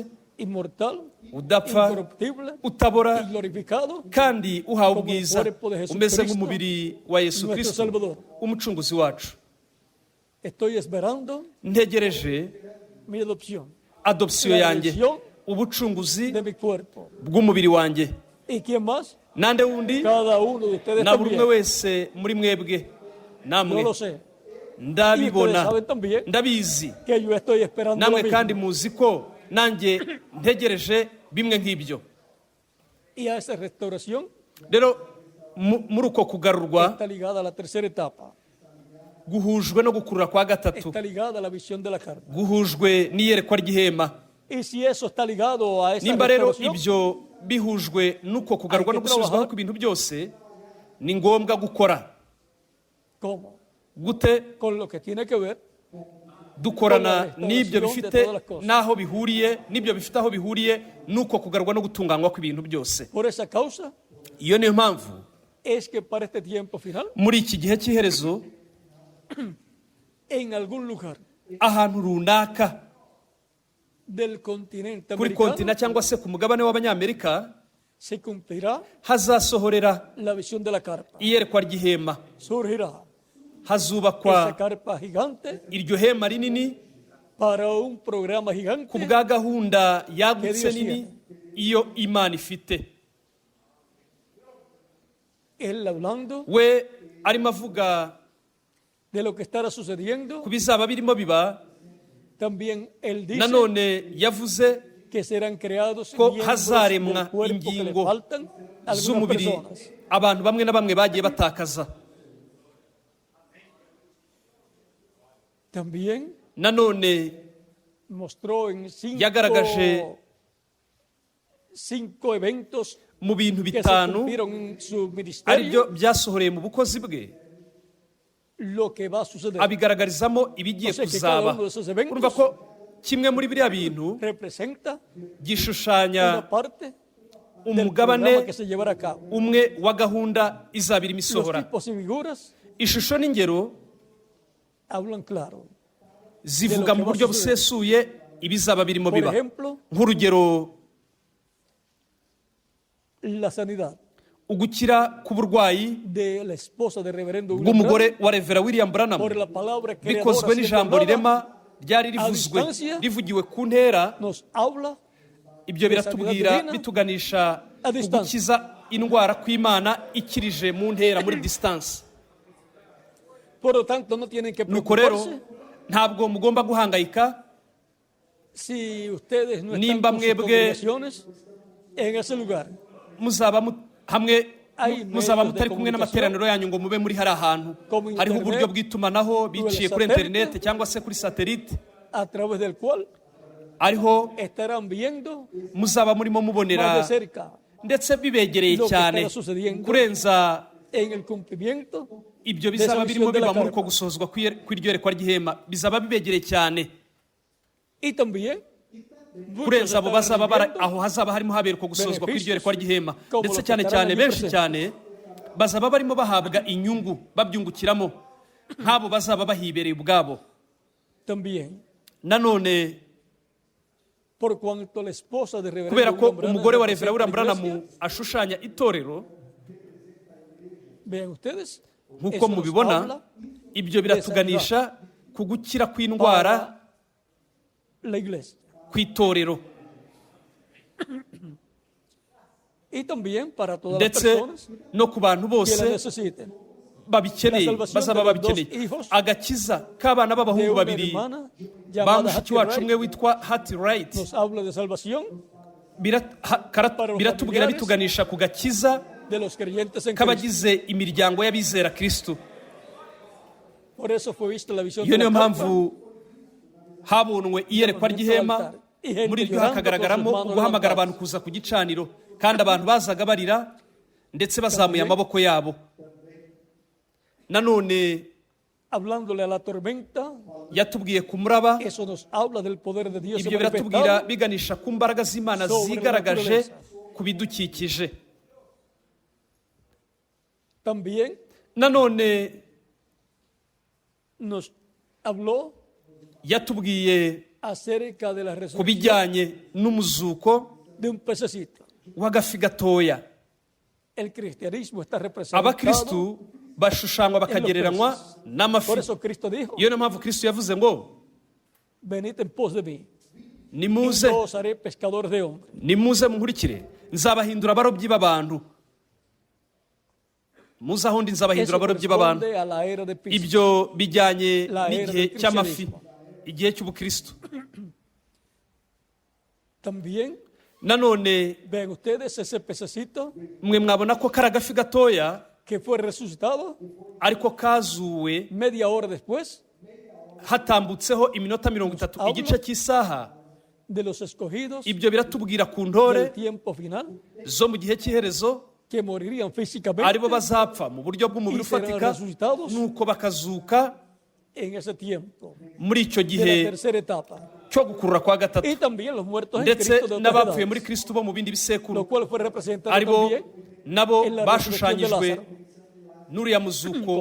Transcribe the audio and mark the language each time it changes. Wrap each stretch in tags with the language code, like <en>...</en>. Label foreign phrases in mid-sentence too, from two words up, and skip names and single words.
<es>inmortal,</es> <rw>udapfa,</rw> <es>incorruptible</es> <rw>utabora,</rw> <es>y glorificado</es> <rw>kandi uhawe ubwiza,</rw> <es>Como el cuerpo de Jesucristo,</es> <rw>umeze nk'umubiri wa Yesu</rw> <es>nuestro</es> <rw>Kristo,</rw> <es>Salvador.</es> <rw>umucunguzi wacu.</rw> <es>Estoy esperando</es> <rw>Ntegereje</rw> <es>mi adopción</es> <rw>adopsiyo</rw> <es>La</es> <rw>yanjye,</rw> <es>adopción</es> <rw>ubucunguzi</rw> <es>de mi cuerpo.</es> <rw>bw'umubiri wanjye.</rw> <es>¿Y quién más?</es> <rw>Nande wundi?</rw> <es>Cada uno de ustedes</es> <rw>Na buri umwe</rw> <es>también.</es> <rw>wese muri mwebwe,</rw> <es>Yo</es> <rw>namwe</rw> <es>lo sé.</es> <rw>ndabibona,</rw> <es>Y ustedes saben también</es> <rw>ndabizi,</rw> <es>que yo estoy esperando lo</es> <rw>namwe</rw> <es>mismo.</es> <rw>kandi muzi ko nanjye ntegereje bimwe nk'ibyo.</rw> <es>Y a esa restauración</es> <rw>Rero muri uko kugarurwa</rw> <es>está ligada a la tercera etapa.</es> <rw>guhujwe no gukurura kwa gatatu,</rw> <es>Está ligada a la visión de la carne.</es> <rw>guhujwe n'iyerekwa ry'ihema.</rw> <es>Y si eso está ligado a esa</es> <rw>Nimba rero</rw> <es>restauración,</es> <rw>ibyo bihujwe n'uko kugarurwa no gusubizwaho kw'ibintu byose, ni ngombwa gukora.</rw> <es>¿cómo?</es> <rw>Gute?</rw> <es>Con lo que tiene que ver</es> <rw>Dukorana</rw> <es>Con la</es> <rw>n'ibyo</rw> <es>restauración de</es> <rw>bifite</rw> <es>todas las cosas.</es> <rw>n'aho bihuriye, n'ibyo bifite aho bihuriye n'uko kugarurwa no gutunganywa kw'ibintu byose.</rw> <es>por esa causa,</es> <rw>Iyo niyo mpamvu</rw> <es>es que para este tiempo final,</es> <rw>muri iki gihe cy'iherezo,</rw> <es>en algún lugar</es> <rw>ahantu runaka</rw> <es>del continente</es> <rw>kuri</rw> <es>americano,</es> <rw>kontina cyangwa se ku mugabane w'abanyamerika</rw> <es>se cumplirá</es> <rw>hazasohorera</rw> <es>la visión de la carpa.</es> <rw>iyerekwa ry'ihema.</rw> <es>Surgirá esa</es> <rw>Hazubakwa</rw> <es>carpa gigante</es> <rw>iryo hema rinini</rw> <es>para un programa</es> <rw>ku</rw> <es>gigante</es> <rw>bwa gahunda yagutse</rw> <es>Que Dios</es> <rw>nini</rw> <es>tiene.</es> <rw>iyo Imana ifite.</rw> <es>él hablando</es> <rw>We arimo avuga</rw> <es>de lo que estará sucediendo.</es> <rw>ku bizaba birimo biba,</rw> <es>También él dice</es> <rw>nanone yavuze</rw> <es>que serán creados</es> <rw>ko</rw> <es>miembros</es> <rw>hazaremwa</rw> <es>del cuerpo que le</es> <rw>ingingo</rw> <es>faltan a algunas</es> <rw>z'umubiri</rw> <es>personas.</es> <rw>abantu bamwe na bamwe bagiye batakaza.</rw> <es>También</es> <rw>Nanone</rw> <es>mostró en</es> <rw>yagaragaje</rw> <es>cinco eventos</es> <rw>mu bintu</rw> <es>que se</es> <rw>bitanu</rw> <es>cumplieron en su</es> <rw>ari</rw> <es>ministerio</es> <rw>byo byasohoreye mu bukozi bwe,</rw> <es>lo que va a suceder.</es> <rw>abigaragarizamo ibigiye</rw> <es>O sea, que</es> <rw>kuzaba.</rw> <es>cada uno de esos eventos</es> <rw>Urumva ko kimwe muri biriya bintu</rw> <es>Representa</es> <rw>gishushanya</rw> <es>una parte del</es> <rw>umugabane</rw> <es>programa que se llevará a cabo.</es> <rw>umwe wa gahunda izaba irimo</rw> <es>Los</es> <rw>isohora.</rw> <es>tipos y figuras</es> <rw>Ishusho n'ingero</rw> <es>hablan claro.</es> <rw>zivuga mu buryo busesuye ibizaba birimo</rw> <es>Por</es> <rw>biba.</rw> <es>ejemplo,</es> <rw>Nk'urugero,</rw> <es>la sanidad</es> <rw>ugukira k'uburwayi</rw> <es>de la esposa de reverendo William</es> <rw>bw'umugore wa Revera William Branham, Branham</rw> <es>por la palabra</es> <rw>bikozwe</rw> <es>creadora</es> <rw>n'ijambo</rw> <es>siendo</es> <rw>rirema</rw> <es>hablada,</es> <rw>ryari rivuzwe</rw> <es>distancia,</es> <rw>rivugiwe ku ntera.</rw> <es>nos habla</es> <rw>Ibyo biratubwira</rw> <es>sanidad divina</es> <rw>bituganisha</rw> <es>a distance.</es> <rw>ugukiza indwara kw'Imana ikirije mu ntera muri distance.</rw> <es>Por lo tanto, no tienen que</es> <rw>Nuko rero</rw> <es>preocuparse</es> <rw>ntabwo mugomba guhangayika</rw> <es>si ustedes no están</es> <rw>Nimba</rw> <es>con sus</es> <rw>mwebwe</rw> <es>congregaciones en ese lugar.</es> <rw>muzaba hamwe</rw> <es>Hay</es> <rw>muzaba</rw> <es>medios de</es> <rw>mutari kumwe n'amateraniro yanyu ngo mube muri hari ahantu</rw> <es>Como</es> <rw>hariho internet, uburyo bw'itumanaho biciye kuri</rw> <es>satélite,</es> <rw>interineti cyangwa se kuri satelite,</rw> <es>a través del cual</es> <rw>ariho</rw> <es>estarán viendo</es> <rw>muzaba murimo</rw> <es>más</es> <rw>mubonera</rw> <es>de cerca</es> <rw>ndetse bibegereye</rw> <es>lo que</es> <rw>cyane</rw> <es>estará sucediendo</es> <rw>kurenza</rw> <es>en el cumplimiento</es> <rw>ibyo</rw> <es>de esa</es> <rw>bizaba birimo</rw> <es>visión de la</es> <rw>biba muri uko</rw> <es>carpa.</es> <rw>gusohozwa kw'iryo yerekwa ry'ihema, bizaba bibegereye cyane</rw> <es>Y también muchos</es> <rw>kurenza abo</rw> <es>estarán</es> <rw>bazaba bara</rw> <es>recibiendo</es> <rw>aho hazaba harimo habera uko gusozwa kw'iryo yerekwa ry'ihema,</rw> <es>Como</es> <rw>ndetse</rw> <es>los que</es> <rw>cyane</rw> <es>estarán</es> <rw>cyane</rw> <es>allí</es> <rw>benshi</rw> <es>presentes.</es> <rw>cyane bazaba barimo bahabwa inyungu babyungukiramo nk'abo bazaba bahibereye ubwabo.</rw> <es>también,</es> <rw>Nanone</rw> <es>por cuanto la esposa de reverendo</es> <rw>kubera ko William Branham umugore wa</rw> <es>representa</es> <rw>Revera William</rw> <es>la</es> <rw>Branham</rw> <es>iglesia,</es> <rw>ashushanya itorero,</rw> <es>vean ustedes,</es> <rw>nk'uko</rw> <es>eso nos</es> <rw>mubibona,</rw> <es>habla</es> <rw>ibyo biratuganisha ku gukira kw'indwara</rw> <es>para la iglesia.</es> <rw>kw'itorero,</rw> <es>Y también para todas las</es> <rw>ndetse</rw> <es>personas</es> <rw>no ku bantu</rw> <es>que la</es> <rw>bose</rw> <es>necesiten.</es> <rw>babikeneye,</rw> <es>La salvación</es> <rw>bazaba</rw> <es>de los</es> <rw>babikeneye.</rw> <es>dos hijos</es> <rw>Agakiza k'abana</rw> <es>De</es> <rw>b'abahungu</rw> <es>una</es> <rw>babiri</rw> <es>hermana</es> <rw>ba</rw> <es>llamada</es> <rw>mushiki Hattie wacu Wright umwe witwa Hattie Wright,</rw> <es>nos habla de salvación Para los</es> <rw>biratubwira</rw> <es>familiares</es> <rw>bituganisha ku gakiza</rw> <es>de los creyentes en Cristo.</es> <rw>k'abagize imiryango y'abizera Kristo.</rw> <es>Por eso fue vista la visión</es> <rw>Iyo</rw> <es>de</es> <rw>niyo</rw> <es>la carpa,</es> <rw>mpamvu habonwe iyerekwa ry'ihema, muri ryo hakagaragaramo uguhamagara abantu kuza ku gicaniro, kandi abantu bazaga barira ndetse bazamuye amaboko yabo. nanone</rw> <es>hablándole a la tormenta,</es> <rw>yatubwiye ku muraba.</rw> <es>eso nos habla del poder de Dios</es> <rw>Ibyo biratubwira biganisha ku mbaraga z'Imana zigaragaje ku bidukikije.</rw> <es>También</es> <rw>nanone</rw> <es>nos habló</es> <rw>yatubwiye</rw> <es>acerca de la</es> <rw>ku</rw> <es>resurrección</es> <rw>bijyanye n'umuzuko</rw> <es>de un pececito.</es> <rw>w'agafi gatoya.</rw> <es>El cristianismo está representado.</es> <rw>Abakristu bashushanywa bakagereranywa n'amafi.</rw> <es>Por eso Cristo dijo,</es> <rw>iyo niyo mpamvu Kristo yavuze ngo</rw> <es>venid en pos de mí, y</es> <rw>nimuze</rw> <es>yo os haré pescadores de hombres.</es> <rw>nimuze munkurikire nzabahindura abarobyi b'abantu. muze aho ndi nzabahindura</rw> <es>Eso</es> <rw>abarobyi b'abantu.</rw> <es>corresponde a la era de Pisces.</es> <rw>Ibyo bijyanye</rw> <es>La era</es> <rw>n'igihe</rw> <es>del</es> <rw>cy'amafi,</rw> <es>cristianismo.</es> <rw>igihe cy'ubukristo.</rw> <es>También</es> <rw>nanone</rw> <es>vean ustedes ese pececito</es> <rw>mwe mwabona ko kari agafi gatoya</rw> <es>que fue resucitado</es> <rw>ariko kazuwe</rw> <es>media hora después</es> <rw>hatambutseho iminota 30, igice cy'isaha.</rw> <es>de los escogidos</es> <rw>Ibyo biratubwira ku</rw> <es>del</es> <rw>ntore</rw> <es>tiempo final</es> <rw>zo mu gihe cy'iherezo</rw> <es>que morirían físicamente</es> <rw>aribo bazapfa mu buryo bw'umubiri</rw> <es>y serán</es> <rw>ufatika,</rw> <es>resucitados</es> <rw>nuko bakazuka</rw> <es>en ese tiempo</es> <rw>muri icyo</rw> <es>de la</es> <rw>gihe</rw> <es>tercera etapa.</es> <rw>cyo gukurura kwa gatatu.</rw> <es>Y también los muertos en</es> <rw>ndetse</rw> <es>Cristo de otras</es> <rw>n'abapfuye muri</rw> <es>edades,</es> <rw>Kristo bo mu bindi bisekuru</rw> <es>lo cual fue representado</es> <rw>aribo</rw> <es>también</es> <rw>nabo</rw> <es>en la resurrección de</es> <rw>bashushanyijwe Lázaro. n'uriya muzuko</rw>